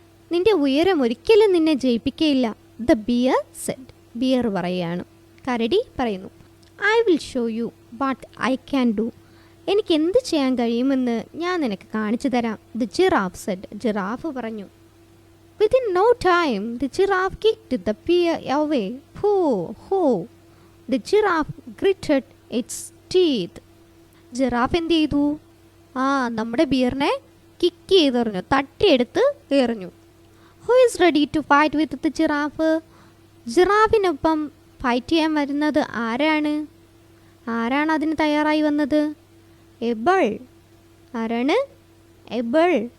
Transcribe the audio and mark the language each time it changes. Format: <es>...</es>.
<ml>നിന്റെ ഉയരം ഒരിക്കലും നിന്നെ ജയിപ്പിക്കുകയില്ല.</ml> <en>The bear said.</en> <ml>ബിയർ പറയുകയാണ്. കരടി പറയുന്നു,</ml> <en>I will show you what I can do.</en> <ml>എനിക്ക് എന്ത് ചെയ്യാൻ കഴിയുമെന്ന് ഞാൻ നിനക്ക് കാണിച്ചു തരാം.</ml> <en>The giraffe said.</en> <ml>ജിറാഫ് പറഞ്ഞു.</ml> <en>Within no time, the giraffe kicked the bear away. Hoo, hoo. The giraffe gritted its teeth.</en> <ml>Giraffe എന്ത് ചെയ്തു? നമ്മുടെ ബിയറിനെ കിക്ക് ചെയ്തെറിഞ്ഞു, തട്ടിയെടുത്ത് എറിഞ്ഞു.</ml> <en>Who is ready to fight with the giraffe?</en> <ml>ജിറാഫിനൊപ്പം fight ചെയ്യാൻ വരുന്നത് ആരാണ്? ആരാണ് അതിന് തയ്യാറായി വന്നത്? എബിൾ. ആരാണ്? എബിൾ.</ml>